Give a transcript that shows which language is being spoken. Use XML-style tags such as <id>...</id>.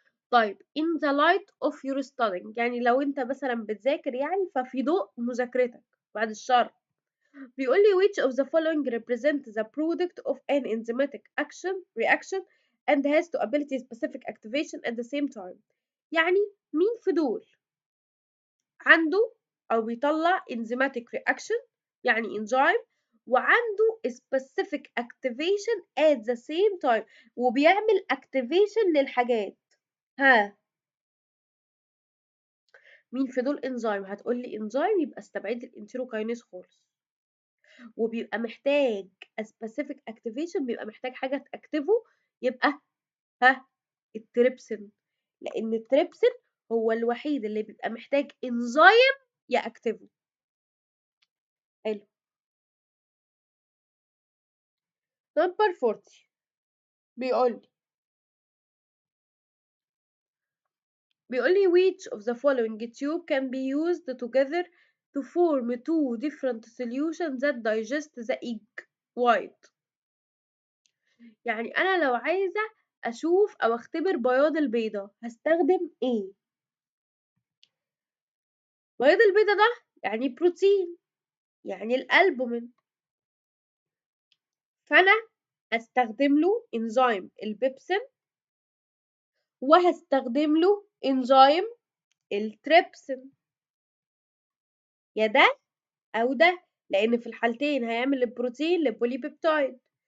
<en>طيب in the light of your studying،</en> <ar>يعني لو انت مثلا بتذاكر يعني ففي ضوء مذاكرتك بعد الشر،</ar> <en>بيقول لي which of the following represent the product of an enzymatic reaction and has to ability specific activation at the same time.</en> <ar>يعني مين في دول عنده او بيطلع enzymatic reaction يعني enzyme</ar> <en>وعنده specific activation at the same time</en> <ar>وبيعمل</ar> <en>activation للحاجات.</en> <ar>ها مين في دول انزيم؟ هتقول لي انزيم، يبقى استبعد الانتيروكاينيز خالص. وبيبقى محتاج specific activation، بيبقى محتاج حاجه تاكتفه، يبقى ها التريبسين، لان التريبسين هو الوحيد اللي بيبقى محتاج انزيم ياكتفه. حلو. نمبر 40 بيقول لي</ar> <en>which of the following tube can be used together to form two different solutions that digest the egg white.</en> <ar>يعني انا لو عايزه اشوف او اختبر بياض البيضه هستخدم ايه؟ بياض البيضه ده يعني بروتين، يعني الالبومين، فانا هستخدم له انزيم البيبسين وهستخدم له انزيم التريبسين، يا ده او ده، لان في الحالتين هيعمل البروتين للبوليبيبتايد.</ar>